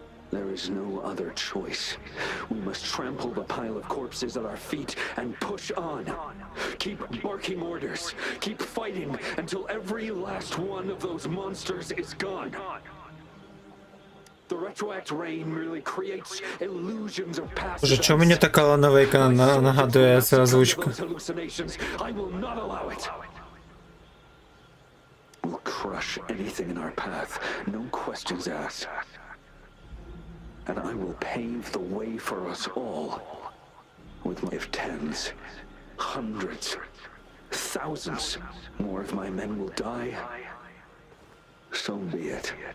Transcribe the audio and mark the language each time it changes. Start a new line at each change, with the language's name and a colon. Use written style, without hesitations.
English: There is no other choice. We must trample the pile of corpses at our feet and push on. Keep barking orders. Keep fighting until every last one of those monsters is gone. The retroact rain merely creates illusions of past
Ukrainian: Боже, чому мені така лановейка нагадує цю озвучку?
English: I will not allow it. We'll crush anything in our path, no questions asked. And I will pave the way for us all with my, if tens, hundreds, thousands more of my men will die, so be it.